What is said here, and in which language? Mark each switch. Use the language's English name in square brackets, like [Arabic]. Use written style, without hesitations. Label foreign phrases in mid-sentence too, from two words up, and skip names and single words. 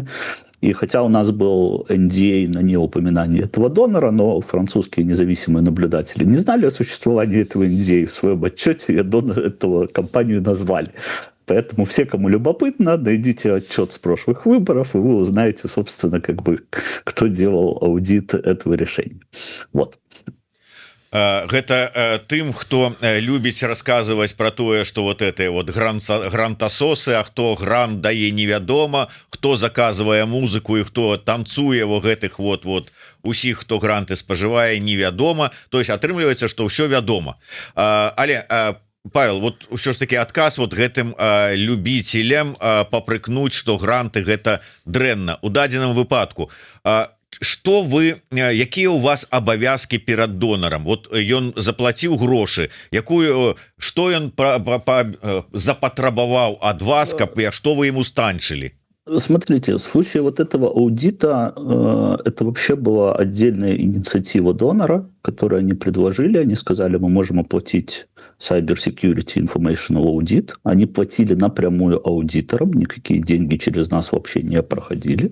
[Russian] И хотя у нас был NDA на неупоминание этого донора, но французские независимые наблюдатели не знали о существовании этого NDA в своем отчете, и эту компанию назвали. Поэтому все, кому любопытно, найдите отчет с прошлых выборов, и вы узнаете, собственно, как бы, кто делал аудит этого решения. Вот. [Belarusian] Гэта тым, хто любіць расказваць про тое, [Russian] что вот это вот грантасосы, [Belarusian] а хто грант дае невядома, хто заказвае музыку і хто танцуе во гэтых вот усіх, хто гранты спажывае, невядома. То есть атрымліваецца, что ўсё вядома. Але Павел, вот ўсё ж таки адказ вот гэтым любителям папрыкнуць, что гранты гэта дрэнна у дадзеным выпадку. Что вы, якія у вас абавязки перад донарам? Вот ён заплаціў грошы, что ён запатрабаваў ад вас, каб что вы ему станчылі? [Russian] Смотрите, в случае вот этого аудита это вообще была отдельная инициатива донора, которую они предложили. Они сказали, мы можем оплатить Cyber Security Informational Audit. Они платили напрямую аудиторам, никакие деньги через нас вообще не проходили.